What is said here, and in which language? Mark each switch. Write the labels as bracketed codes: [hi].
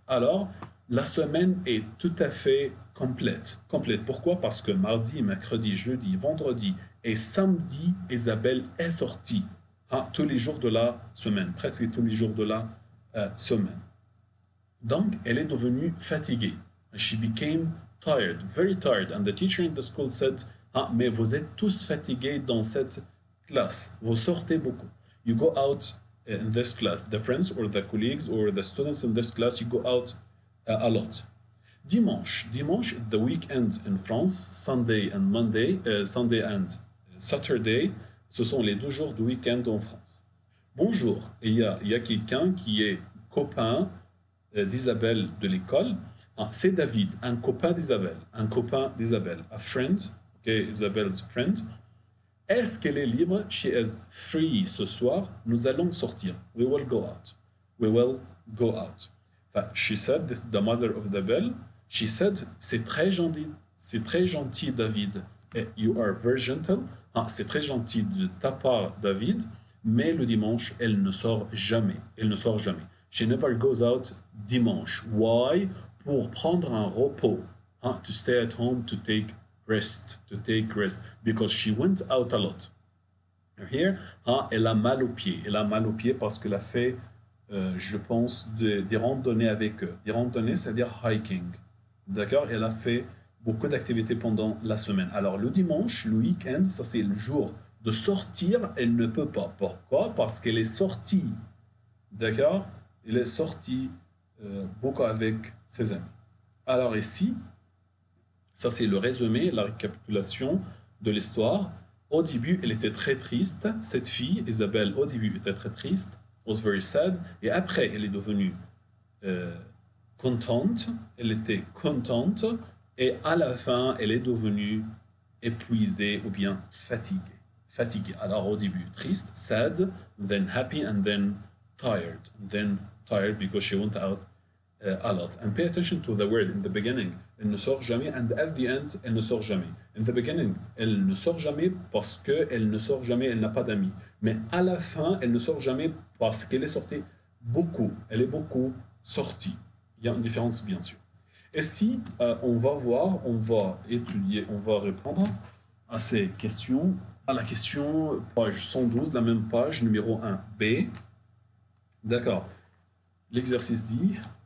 [fr] Alors, la semaine est tout à fait complète. Pourquoi? Parce que mardi, mercredi, jeudi, vendredi et samedi, Isabelle est sortie. Tous les jours de la semaine, presque tous les jours de la semaine. Donc, elle est devenue fatiguée. [en] She became tired, very tired. And the teacher in the school said, [fr] mais vous êtes tous fatigués dans cette classe. Vous sortez beaucoup. [en] You go out in this class. The friends or the colleagues or the students in this class, you go out a lot. Dimanche, the weekend in France, Sunday and Monday, Sunday and Saturday, [fr] ce sont les 2 jours du week-end en France. Bonjour, et il y a quelqu'un qui est copain d'Isabelle de l'école. C'est David, un copain d'Isabelle. [en] A friend, okay, Isabelle's friend. [fr] Est-ce qu'elle est libre? [en] She is free [fr] ce soir. Nous allons sortir. [en] We will go out. She said, the mother of Isabelle, she said, [fr] c'est très gentil, David. [en] You are very gentle. [fr] C'est très gentil de ta part, David. Mais le dimanche, elle ne sort jamais. [en] She never goes out dimanche. Why? [fr] Pour prendre un repos. [en] To stay at home, to take rest. Because she went out a lot. [fr] Here, elle a mal aux pieds. Parce qu'elle a fait, je pense, des randonnées avec eux. Des randonnées, c'est-à-dire hiking. D'accord? Elle a fait beaucoup d'activités pendant la semaine. Alors, le dimanche, le week-end, ça c'est le jour de sortir. Elle ne peut pas. Pourquoi? Parce qu'elle est sortie. D'accord? Elle est sortie beaucoup avec ses amis. Alors ici, ça c'est le résumé, la récapitulation de l'histoire. Au début, elle était très triste. Cette fille, Isabelle, au début était très triste. [en] Was very sad. [fr] Et après, elle est devenue contente. Elle était contente. Et à la fin, elle est devenue épuisée ou bien fatiguée. Alors au début, triste, [en] sad, then happy, and then tired. Tired because she went out a lot. And pay attention to the word in the beginning. [fr] Elle ne sort jamais. [en] And at the end, [fr] elle ne sort jamais. [en] In the beginning, [fr] elle ne sort jamais parce qu'elle ne sort jamais, elle n'a pas d'amis. Mais à la fin, elle ne sort jamais parce qu'elle est sortie beaucoup. Elle est beaucoup sortie. Il y a une différence, bien sûr. Et si on va voir, on va étudier, on va répondre à ces questions, à la question page 112, la même page, numéro 1b. D'accord. L'exercice dit...